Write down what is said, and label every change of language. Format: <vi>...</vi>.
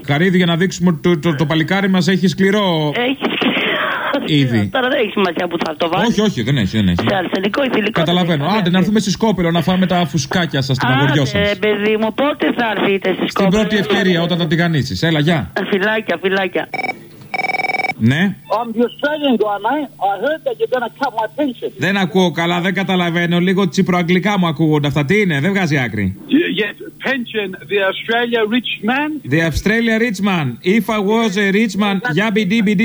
<el>Καρύδι για να δείξουμε ότι το παλικάρι μας έχει σκληρό. Έχει σκληρό. Ήδη. Τώρα δεν έχει σημασία που θα το βάλει. Όχι, όχι, δεν έχει. Δεν έχει. Σε αρσενικό ή θηλυκό. Καταλαβαίνω. Άντε, να έρθουμε στη Σκόπελο να φάμε τα φουσκάκια σας στην αγοριό σας. Ε, παιδί μου, πότε θα έρθετε στη Σκόπελο? Στην πρώτη ευκαιρία όταν θα την κανήσεις. Έλα, γεια. Φιλάκια, φιλάκια. Ναι.</el> <en>I'm just saying, I heard that you're gonna cut my pension.</en> <el>Δεν ακούω καλά, δεν καταλαβαίνω. Λίγο τσιπροαγγλικά μου ακούγονται αυτά. Τι είναι, δεν βγάζει άκρη.</el> <en>Yes, pension, the Australia rich man. The Australia rich man. If I was a rich man, yeah, bidi.</en>